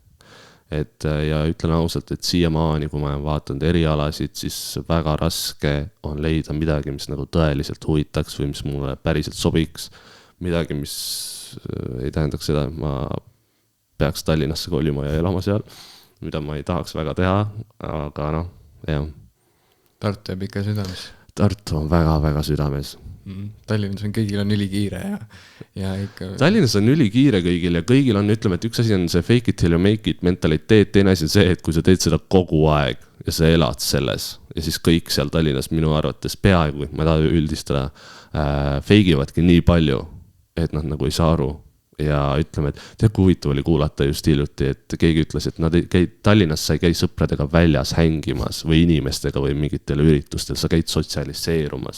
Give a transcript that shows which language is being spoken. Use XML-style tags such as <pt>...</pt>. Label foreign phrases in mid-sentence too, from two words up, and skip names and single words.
<et>Et ja ütlen ausalt, et siiamaani, kui ma olen vaatanud erialasid, siis väga raske on leida midagi, mis nagu tõeliselt huvitaks või mis mulle päriselt sobiks, midagi, mis ei tähendaks seda, et ma peaks Tallinnasse kolima ja elama seal, mida ma ei tahaks väga teha, aga jah. Tartu jääb ikka südames. Tartu on väga-väga südames. Tallinnas on kõigil on ülikiire ja ikka... Tallinnas on ülikiire kõigil ja kõigil on, ütleme, et üks asi on see</et> <en>fake it till you make it</en> <et>mentaliteet, teine asi on see, et kui sa teed seda kogu aeg ja sa elad selles ja siis kõik seal Tallinnas minu arvates peaaegu, ma ei taha üldistada, feigivadki nii palju, et nad nagu ei saa aru. Ja ütleme, et tead, kui huvitav oli kuulata just hiljuti, et keegi ütles, et nad Tallinnas sa ei käi sõpradega väljas hängimas või inimestega või mingitel üritustel, sa käid sotsialiseerumas.</et>